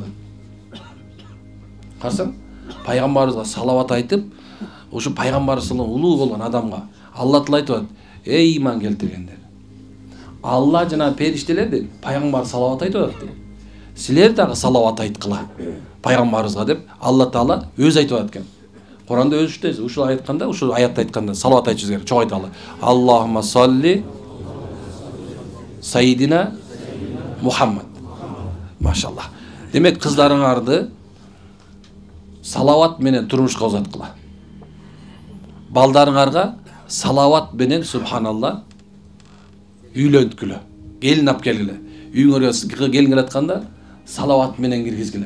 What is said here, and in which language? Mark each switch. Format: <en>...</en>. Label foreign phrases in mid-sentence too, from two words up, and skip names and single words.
<ky>Карасаң, пайгамбарыбызга салават айтып, ушу пайгамбар саллаллаху улуу болгон адамга Алла Таала айтып атат: "Эй иман келтиргендер, Алла жана периштелер пайгамбар салават айтып атат. Силер дагы салават айткыла пайгамбарыбызга" деп Алла Таала өзү айтып атат экен. Куранда өзү ушул айтканда, ушул аятты айтканда салават айтышыбыз керек. Чоң айталы.</ky> <ar>اللهم صل سيدنا محمد.</ar> <ky>Машаллах. Демек кыздарыңарды салават менен турмушка узаткыла. Балдарыңарга салават менен субханалла үйлөнткүлө. Келин алып келгиле. Үйүңөргө келин келатканда салават менен киргизгиле.</ky>